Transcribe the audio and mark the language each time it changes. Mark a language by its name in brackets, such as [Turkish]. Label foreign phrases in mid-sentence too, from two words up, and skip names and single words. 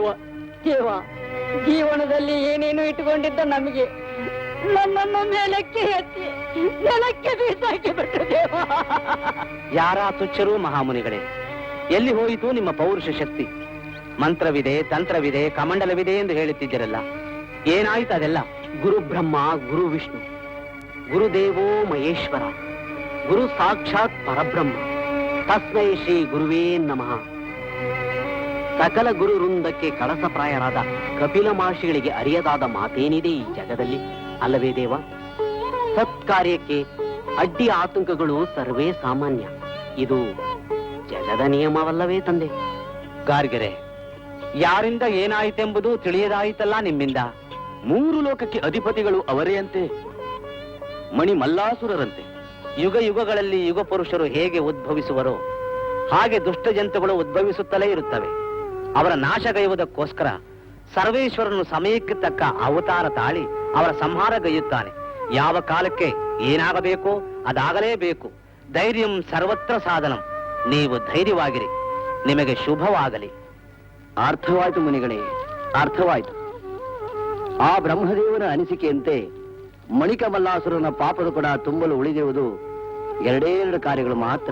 [Kannada] ಜೀವನದಲ್ಲಿ ಏನೇನು ಇಟ್ಕೊಂಡಿದ್ದ ನಮಗೆ ನನ್ನನ್ನು ಮೇಲಕ್ಕೆ ಎತ್ತಿ ನೆಲಕ್ಕೆ ಬೀಸಾಕಿ ಬಿಟ್ರು ದೇವ. ಯಾರ ತುಚ್ಛರು ಮಹಾಮುನಿಗಳೇ, ಎಲ್ಲಿ ಹೋಯಿತು ನಿಮ್ಮ ಪೌರುಷ ಶಕ್ತಿ? ಮಂತ್ರವಿದೆ, ತಂತ್ರವಿದೆ, ಕಮಂಡಲವಿದೆ ಎಂದು ಹೇಳುತ್ತಿದ್ದರಲ್ಲ, ಏನಾಯ್ತು ಅದೆಲ್ಲ? [Sanskrit] ಗುರು ಬ್ರಹ್ಮ, ಗುರು ವಿಷ್ಣು, ಗುರುದೇವೋ ಮಹೇಶ್ವರ, ಗುರು ಸಾಕ್ಷಾತ್ ಪರಬ್ರಹ್ಮ, ತಸ್ಮೈ ಶ್ರೀ ಗುರುವೇ ನಮಃ. [Kannada] ಸಕಲ ಗುರು ವೃಂದಕ್ಕೆ ಕಳಸಪ್ರಾಯರಾದ ಕಪಿಲ ಮಹರ್ಷಿಗಳಿಗೆ ಅರಿಯದಾದ ಮಾತೇನಿದೆ ಈ ಜಗದಲ್ಲಿ, ಅಲ್ಲವೇ ದೇವ? ಸತ್ಕಾರ್ಯಕ್ಕೆ ಅಡ್ಡಿ ಆತಂಕಗಳು ಸರ್ವೇ ಸಾಮಾನ್ಯ. ಇದು ಜಗದ ನಿಯಮವಲ್ಲವೇ ತಂದೆ? ಗಾರ್ಗೆರೆ, ಯಾರಿಂದ ಏನಾಯಿತೆಂಬುದು ತಿಳಿಯದಾಯಿತಲ್ಲ ನಿಮ್ಮಿಂದ. 3 ಲೋಕಕ್ಕೆ ಅಧಿಪತಿಗಳು ಅವರೇ ಅಂತೆ, ಮಣಿ ಮಲ್ಲಾಸುರರಂತೆ. ಯುಗ ಯುಗಗಳಲ್ಲಿ ಯುಗ ಪುರುಷರು ಹೇಗೆ ಉದ್ಭವಿಸುವರೋ ಹಾಗೆ ದುಷ್ಟ ಜಂತುಗಳು ಉದ್ಭವಿಸುತ್ತಲೇ ಇರುತ್ತವೆ. ಅವರ ನಾಶಗೈಯುವುದಕ್ಕೋಸ್ಕರ ಸರ್ವೇಶ್ವರನು ಸಮಯಕ್ಕೆ ತಕ್ಕ ಅವತಾರ ತಾಳಿ ಅವರ ಸಂಹಾರಗೈಯುತ್ತಾನೆ. ಯಾವ ಕಾಲಕ್ಕೆ ಏನಾಗಬೇಕೋ ಅದಾಗಲೇಬೇಕು. [Sanskrit] ಧೈರ್ಯಂ ಸರ್ವತ್ರ ಸಾಧನಂ. [Kannada] ನೀವು ಧೈರ್ಯವಾಗಿರಿ, ನಿಮಗೆ ಶುಭವಾಗಲಿ. ಅರ್ಥವಾಯ್ತು ಮುನಿಗಳೇ, ಅರ್ಥವಾಯ್ತು. ಆ ಬ್ರಹ್ಮದೇವನ ಅನಿಸಿಕೆಯಂತೆ ಮಣಿಕಮಲ್ಲಾಸುರನ ಪಾಪದ ಕೂಡ ತುಂಬಲು ಉಳಿದಿರುವುದು 2 ಕಾರ್ಯಗಳು ಮಾತ್ರ.